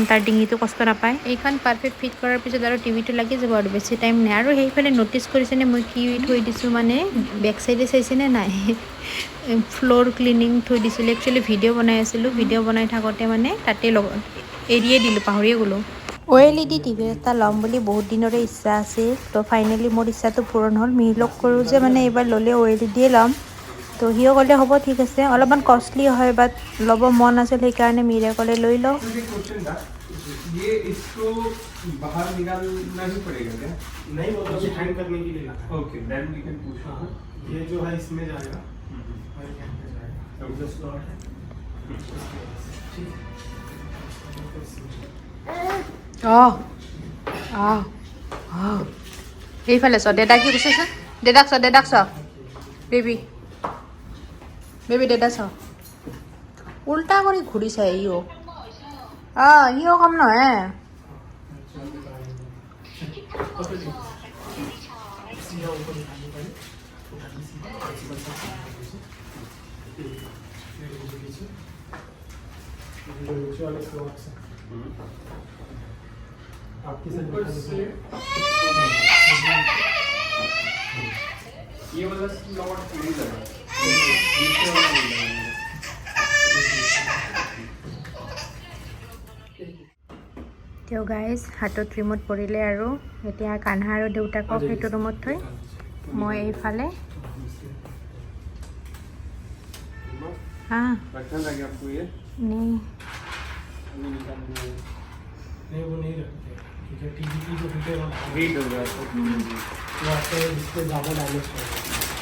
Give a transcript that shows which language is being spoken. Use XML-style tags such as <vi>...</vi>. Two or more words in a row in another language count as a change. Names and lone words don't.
<as>তাৰ ডিঙিটো কষ্ট নাপায় এইখন</as> <en>perfect fit</en> <as>কৰাৰ পিছত আৰু টিভিটো লাগি যাব আৰু বেছি টাইম নাই আৰু সেইফালে ন'টিছ কৰিছেনে মই কি থৈ দিছোঁ মানে বেক চাইডে চাইছেনে নাই</as> <en>floor cleaning</en> <as>থৈ দিছিলোঁ</as> <en>actually video'</en> <as>বনাই আছিলোঁ ভিডিঅ' বনাই থাকোঁতে মানে তাতে এৰিয়ে দিলোঁ পাহৰিয়ে গ'লোঁ OLED টিভি এটা ল'ম বুলি বহুত দিনৰে ইচ্ছা আছিল তো ফাইনেলি মোৰ ইচ্ছাটো পূৰণ হ'ল মিহিলক কৰোঁ যে মানে এইবাৰ ল'লে OLEDয়ে ল'ম তো সিও ক'লে হ'ব ঠিক আছে অলপমান কষ্টলি হয় বাট ল'ব মন আছিল সেইকাৰণে মিহিৰে ক'লে লৈ লওঁ</as> <hi>ये इसको बाहर निकालना ही पड़ेगा क्या? नहीं वो तो अभी हैंग करने के लिए लगा है।</hi> <en>Okay, then we can push.</en> <hi>ये जो है इसमें जाएगा और ये यहाँ पे जाएगा जो स्लॉट है ठीक है</hi> <as>এইফালে চ দেউতাক কি কৈছে দেউতাক চ বেবী দেউতা চ উল্টা কৰি ঘূৰিছে ইও ইও কম নহয়</as> <hi>सीधा ऊपर उठाने पड़े उठाने सीधा नीचे वाले स्लॉट से आपकी ऊपर से ये वाला स्लॉट नहीं लगा नीचे वाला नहीं लगा</hi> <as>তো গাইজ হাতত ৰিমোট পৰিলে আৰু এতিয়া কান্হা আৰু দেউতাকক সেইটো ৰুমত থৈ মই এইফালে</as> <hi>रखना था क्या आपको ये? नहीं अभी निकालना है। नहीं वो नहीं रखते क्योंकि टीवी की जो हीटर हीट हो गया तो वो आपको इससे ज़्यादा डैमेज करेगा</hi>